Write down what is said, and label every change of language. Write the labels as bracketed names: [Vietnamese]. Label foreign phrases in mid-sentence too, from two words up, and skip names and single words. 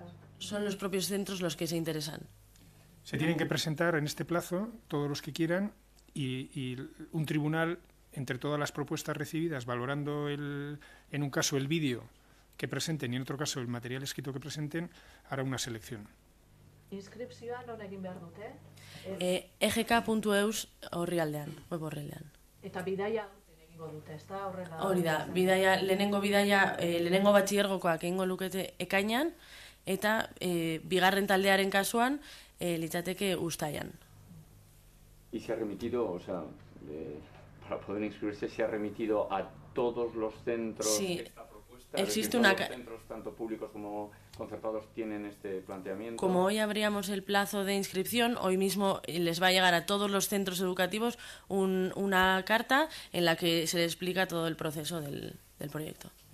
[Spanish] Son los propios centros los que se interesan. Se tienen que presentar en este plazo todos los que quieran y un tribunal, entre todas las propuestas recibidas, valorando en un caso el vídeo que presenten y en otro caso el material escrito que presenten, hará una selección. [Basque] Inskripzioa non egin behar dute? egk.eus orrialdean, web orrialdean. Eta bidaia egingo dute, ez da horrela? Hori da, lehenengo batxillergokoak egingo lukete ekainan, eta bigarren taldearen kasuan litzateke uztailan. [Spanish] ¿Y se ha remitido, o sea, para poder inscribirse, se ha remitido a todos los centros esta propuesta? Existe todos los centros, tanto públicos como concertados, tienen este planteamiento. Como hoy abríamos el plazo de inscripción, hoy mismo les va a llegar a todos los centros educativos una carta en la que se les explica todo el proceso del proyecto.